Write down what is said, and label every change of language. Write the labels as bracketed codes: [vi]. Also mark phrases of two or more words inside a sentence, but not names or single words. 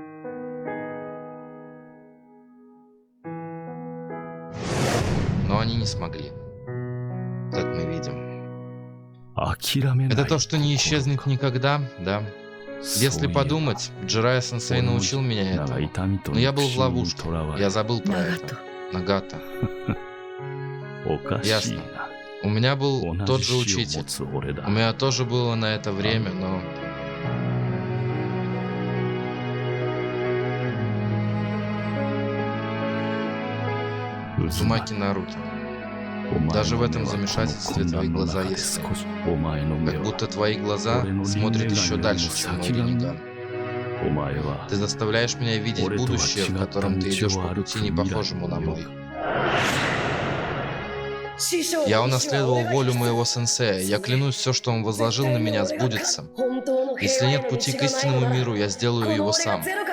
[ru] Но они не смогли. Как мы видим. Это то, что не исчезнет никогда, да? Если подумать, Джирайя-сенсей научил меня этому. Но я был в ловушке. Я забыл про это. Нагата. [ja] おかしい [ru] Ясно. [ja] な。 [ru] У меня был [ja] 同 [ru] тот [ja] じ [ru] же [ja] 死を持 [ru] учитель. [ja] つ俺だ [ru] У。меня тоже было на это время, но... Узумаки Наруто. [ja] お前 [ru] Даже [ja] の [ru] в [ja] 目 [ru] этом [ja] はこの [ru] замешательстве [ja] 混 [ru] твои [ja] 乱の [ru] глаза [ja] 中で [ru] ясны. [ja] 少しお前の目 [ru] Как [ja] は [ru] будто твои глаза смотрят еще дальше, чем мой Риниган. [ja] お前は [ru] Ты заставляешь меня видеть будущее, в котором ты идешь по пути, не похожему на мой. Я унаследовал волю моего сенсея. Я клянусь, все, что он возложил на меня, сбудется. Если нет пути к истинному миру, я сделаю его сам.